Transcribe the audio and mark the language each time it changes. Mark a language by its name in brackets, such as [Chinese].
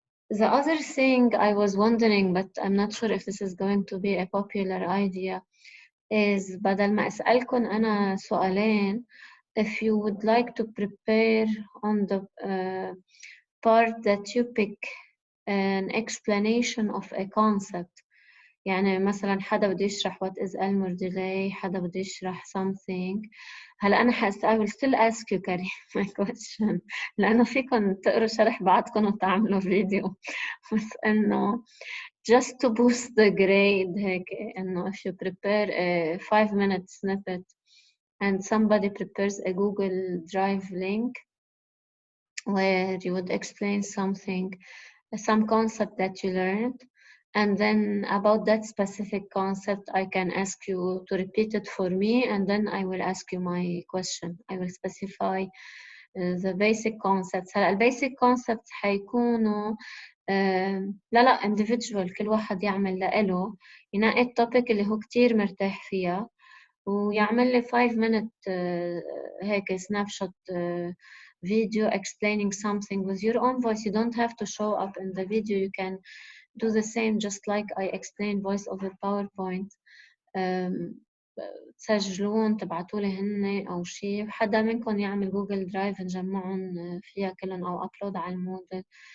[English] The other thing I was wondering, but I'm not sure if this is going to be a popular idea, is [Arabic] بدل ما أسألكن أنا سؤالين, [English] if you would like to prepare on the part that you pick an explanation of a concept. [Arabic] يعني مثلا حدا بده يشرح [English] what is Elmore delay، [Arabic] حدا بده يشرح something. هلا أنا [English] I will still ask you كريم my question، [Arabic] لأنه فيكم تقروا شرح بعضكم وتعملوا فيديو، بس إنه [English] just to boost the grade [Arabic] هيك، إنه [English] if you prepare a 5-minute snippet and somebody prepares a Google Drive link where you would explain something, some concept that you learned, and then about that specific concept, I can ask you to repeat it for me, and then I will ask you my question. I will specify the basic concepts. [Arabic] هلا البيسك concepts حيكونوا لا individual، كل واحد يعمل لإله، ينقي التوبيك اللي هو كتير مرتاح فيها ويعمل لي 5-minute هيك [English] snap shot video explaining something with your own voice. You don't have to show up in the video. You can do the same just like I explained voice over PowerPoint. [Arabic] تسجلون تبعتولي هن أو شيء، حدا منكم يعمل جوجل درايف نجمعهم فيها كلهم أو upload على الموديل.